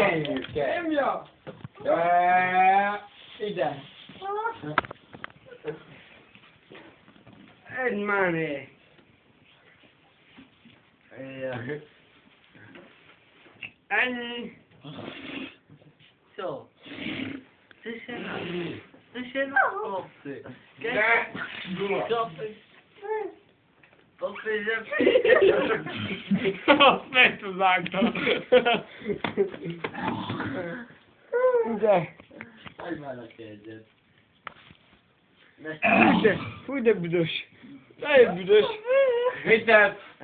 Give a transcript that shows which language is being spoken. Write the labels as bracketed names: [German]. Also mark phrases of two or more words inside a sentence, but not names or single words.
[Hungarian] Kenyér kell. Nyomja! Ide. Egy máné. Ennyi. [Dutch] Zo. Het is een optie. Kijk. Dat is [Hungarian] Azt megtudáltam. Ide. Adj már a kérdőt. Fúj de büdös. Nagyon büdös. Mit?